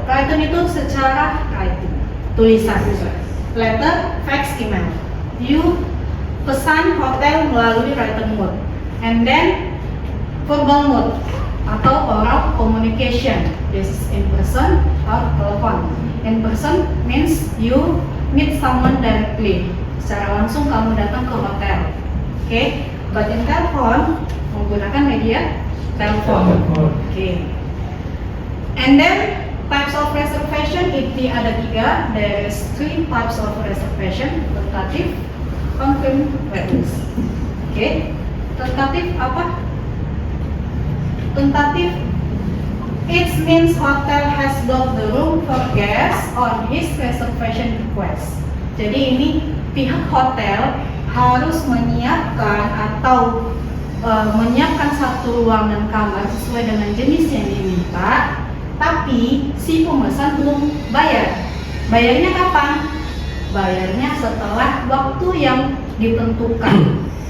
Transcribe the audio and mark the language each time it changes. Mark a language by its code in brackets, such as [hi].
[id] Written itu secara writing, tulisan. Letter, fax, email. You pesan hotel melalui written mode. [en] And then verbal mode atau oral communication. This is in person or telepon. In person means you meet someone directly. [id] Secara langsung kamu datang ke hotel. [en] Okay? But in telepon [id] menggunakan media telepon. [en] Okay. And then [id] Types of reservation ini ada 3. [en] There is 3 types of reservation: tentative, confirm, waitlist. [id] Oke, tentative apa? [en] Tentative, it means hotel has booked the room for guests on his reservation request. [id] Jadi ini pihak hotel harus menyiapkan atau menyiapkan satu ruangan kamar sesuai dengan jenis yang diminta, tapi si pemesan belum bayar. Bayarnya kapan? Bayarnya setelah waktu yang ditentukan.